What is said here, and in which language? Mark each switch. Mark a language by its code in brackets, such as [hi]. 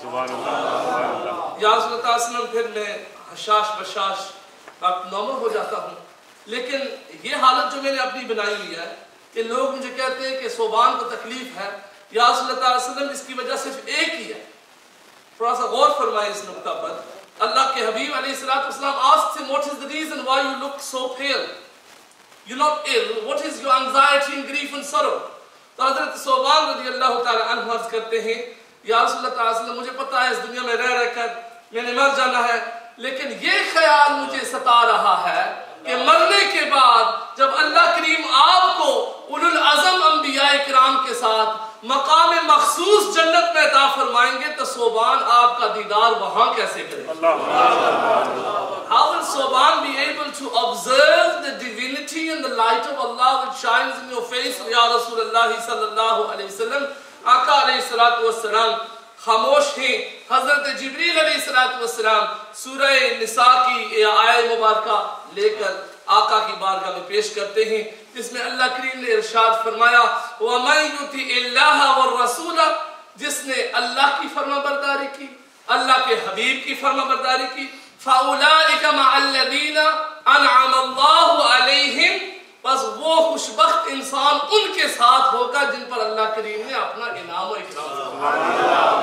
[hi] सुभान अल्लाह। या रसूलल्लाह सल्लल्लाहु अलैहि वसल्लम, फिर मैं हशाश बशाश नॉर्मल हो जाता हूँ। लेकिन ये हालत जो मैंने अपनी बनाई हुई है कि लोग मुझे कहते हैं कि सोबान को तकलीफ है, या रसूलुल्लाह सल्लल्लाहु अलैहि वसल्लम, इसकी वजह सिर्फ एक ही है। थोड़ा सा गौर फरमाएं इस नुक्ता पर। अल्लाह के हबीब अलैहिस्सलातु वस्सलाम [en] asked him, what is the reason why you look so pale? You're not ill. What is your anxiety and grief and sorrow? [hi] तो हज़रत सोबान रज़ियल्लाहु ताला अन्हु अर्ज़ करते हैं, या रसूलुल्लाह सल्लल्लाहु अलैहि वसल्लम, मुझे पता है इस दुनिया में रह रहकर मैंने मर जाना है, लेकिन ये ख्याल मुझे सता रहा है कि मरने के बाद जब अल्लाह करीम आपको उलुल अज़म अंबिया किराम के साथ मकाम मखसूस जन्नत में अता फरमाएंगे, तो सोबान आपका दीदार वहां कैसे करेगा? [en] How will Soban be able to observe the divinity and the light of Allah which shines in your face, Ya Rasulullah sallallahu alayhi wasallam? [hi] आका अलैहि सलातु वस्सलाम खामोश हैं। हजरत जिब्रील अलैहि सलातु वस्सलाम सूरह निसा की आयत मुबारका लेकर आका की बारगाह में पेश करते हैं, जिसमें अल्लाह करीम ने इरशाद फरमाया, [ar] वमन युतिइल्लाह वर रसूल, [hi] जिसने अल्लाह की फरमाबरदारी की, अल्लाह के हबीब की फरमाबरदारी की, [ar] फाउलाइका मअल्लज़ीना अनअमल्लाहु अलैहिम, [hi] बस वो खुशबख्त इंसान उनके साथ होगा जिन पर अल्लाह करीम ने अपना इनाम और इकराम किया।